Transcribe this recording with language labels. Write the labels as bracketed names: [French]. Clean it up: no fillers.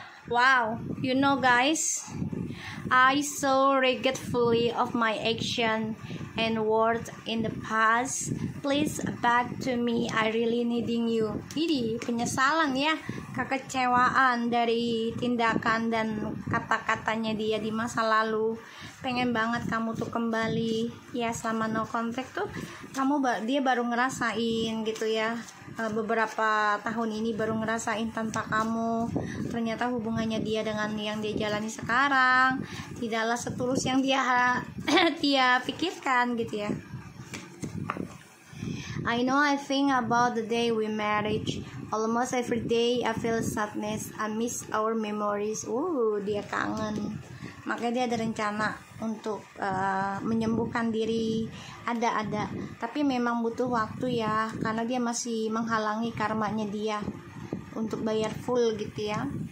[English] Wow, you know guys, I so regretfully of my action and words in the past. Please back to me, I really needing you. [Indonesian] Ini penyesalan ya, kekecewaan dari tindakan dan kata-katanya dia di masa lalu. Pengen banget kamu tuh kembali ya, selama no contact tuh dia baru ngerasain gitu ya, beberapa tahun ini baru ngerasain tanpa kamu. Ternyata hubungannya dia dengan yang dia jalani sekarang tidaklah setulus yang dia pikirkan gitu ya. [English] I know I think about the day we married. Almost every day I feel sadness. I miss our memories. [Indonesian] Dia kangen. Makanya dia ada rencana untuk menyembuhkan diri. Ada. Tapi memang butuh waktu ya, karena dia masih menghalangi karmanya dia untuk bayar full gitu ya.